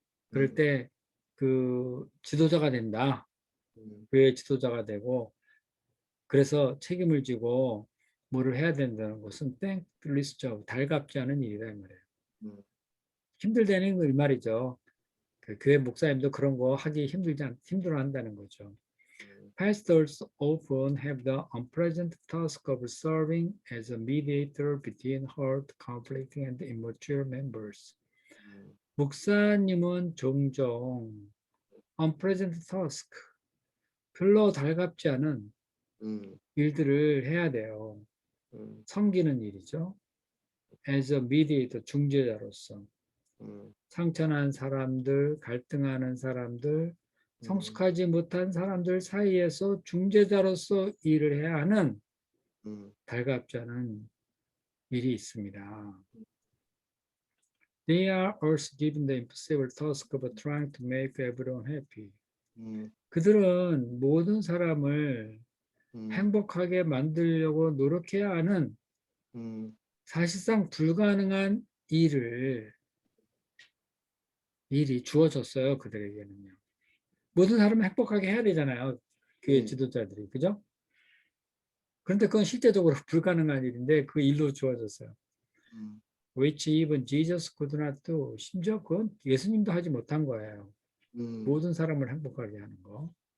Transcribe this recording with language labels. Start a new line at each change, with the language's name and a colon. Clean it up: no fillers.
Korean: 그럴 때 그 지도자가 된다. 교회 지도자가 되고 그래서 책임을 지고 뭐를 해야 된다는 것은
English: thankless job,
Korean: 달갑지 않은 일이다 이 말이에요. 힘들다는 이 말이죠. 그 교회 목사님도 그런 거 하기 힘들어 한다는 거죠.
English: Pastors often have the unpleasant task of serving as a mediator between hurt, conflicting, and immature members.
Korean: 목사님은 종종
English: unpleasant task,
Korean: 별로 달갑지 않은 일들을 해야 돼요. 섬기는 일이죠.
English: As a mediator,
Korean: 중재자로서. 상처난 사람들, 갈등하는 사람들, 성숙하지 못한 사람들 사이에서 중재자로서 일을 해야 하는 달갑지 않은 일이 있습니다.
English: They are also given the impossible task of trying to make everyone happy.
Korean: 그들은 모든 사람을 행복하게 만들려고 노력해야 하는 사실상 불가능한 일이 주어졌어요. 그들에게는요. 모든 사람을 행복하게 해야 되잖아요. 교회 지도자들이. 그죠? 그런데 그건 실제적으로 불가능한 일인데 그 일로 주어졌어요.
English: Which even Jesus could not do.
Korean: 심지어 그건 예수님도 하지 못한 거예요. 모든 사람을 행복하게 하는 거.